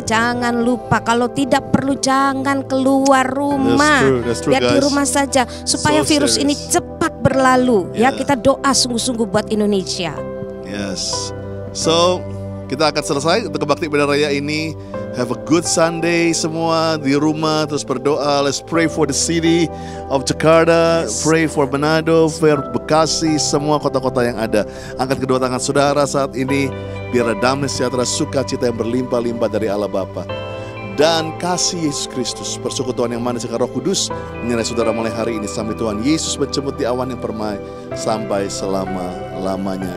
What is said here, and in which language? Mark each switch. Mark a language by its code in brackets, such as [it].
[id] Jangan lupa kalau tidak perlu jangan keluar rumah. [en] That's true, [id] Biar di rumah saja supaya virus ini cepat berlalu. Ya, kita doa sungguh-sungguh buat Indonesia. Yes. So, kita akan selesai untuk Kebakti Benar Raya ini [en] Have a good Sunday [id] semua di rumah. Terus berdoa. [en] Let's pray for the city of Jakarta. Pray for Manado, for Bekasi, [id] semua kota-kota yang ada. Angkat kedua tangan saudara saat ini. Biar ada damai sejahtera, sukacita yang berlimpah-limpah dari Allah Bapa. Dan kasih Yesus Kristus, persekutuan yang manis dengan Roh Kudus menyertai saudara mulai hari ini sampai Tuhan Yesus menjemput di awan yang permai sampai selama-lamanya.